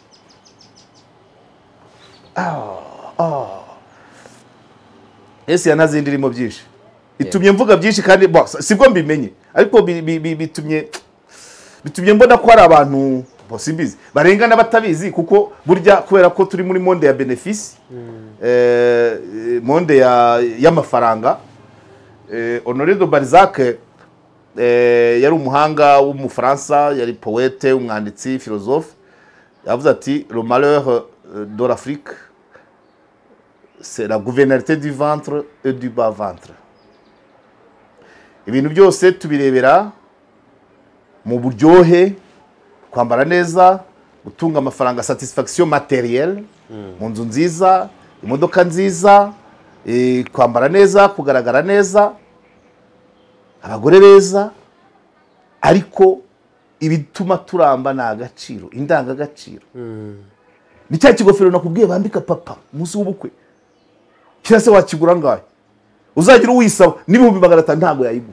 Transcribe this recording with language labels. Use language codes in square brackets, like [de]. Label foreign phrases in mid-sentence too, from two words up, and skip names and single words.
[rw] ese yanazindi irimo byinshi itumye mvuga byinshi kandi sibwo mbimenye ariko bitumye mbona ko hari abantu simbizi barengana batabizi kuko burya kubera ko turi muri monde ya benefice monde y'amafaranga Honoré de Balzac yari umuhanga w'umufaransa yari poète umwanditsi philosophe yavuze ati [fr] le malheur de l'Afrique c'est la gouvernalité du ventre et du bas ventre [rw] ibintu byose tubirebera mu buryohe kwambara neza gutunga amafaranga [fr] satisfaction matérielle [rw] mu nzu nziza imodoka nziza kwambara neza kugaragara neza abagore beza ariko ibituma turamba na agaciro indangagaciro ni cya kigofero nakubwiye bambika papa umunsi w'ubukwe kirase wakigura ngahe uzagira uwisaba n'ibihumbi 500 ntago yayiguha